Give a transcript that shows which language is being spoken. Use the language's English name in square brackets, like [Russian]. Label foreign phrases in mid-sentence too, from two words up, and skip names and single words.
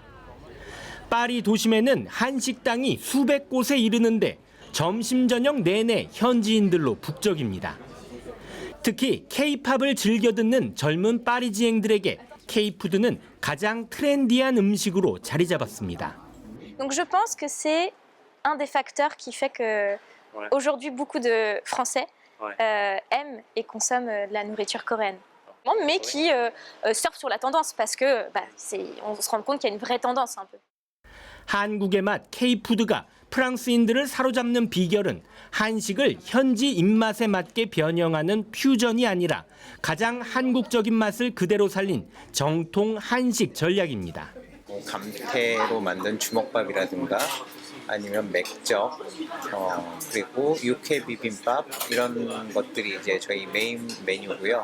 [Korean] 파리 도심에는 한식당이 수백 곳에 이르는데 점심 저녁 내내 현지인들로 북적입니다. 특히 K-팝을 즐겨 듣는 젊은 파리지앵들에게 K푸드는 가장 트렌디한 음식으로 자리 잡았습니다. [French] Donc je pense que c'est un des facteurs qui fait que aujourd'hui beaucoup de Français aiment et consomment la nourriture coréenne. Mais qui surfent sur la tendance parce que on se rend compte qu'il y a une vraie tendance un peu. [Korean] 한국의 맛 K푸드가 프랑스인들을 사로잡는 비결은 한식을 현지 입맛에 맞게 변형하는 퓨전이 아니라 가장 한국적인 맛을 그대로 살린 정통 한식 전략입니다. 감태로 만든 주먹밥이라든가 아니면 맥적, 그리고 육회 비빔밥 이런 것들이 이제 저희 메인 메뉴고요.